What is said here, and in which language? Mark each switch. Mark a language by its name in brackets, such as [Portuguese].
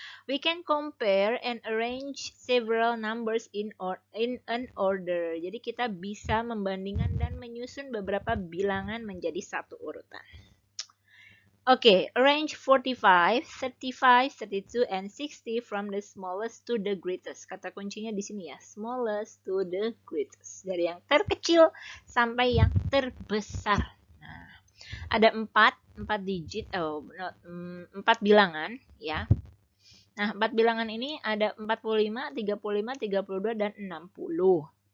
[English] We can compare and arrange several numbers in an order. [Indonesian] Jadi kita bisa membandingkan dan menyusun beberapa bilangan menjadi satu urutan. [English] Okay, arrange 45, 35, 32, and 60 from the smallest to the greatest. [Indonesian] Kata kuncinya di sini ya, [English] smallest to the greatest. [Indonesian] Dari yang terkecil sampai yang terbesar. Nah, ada 4 digit, 4 bilangan ya. Nah, 4 bilangan ini ada 45, 35, 32, dan 60.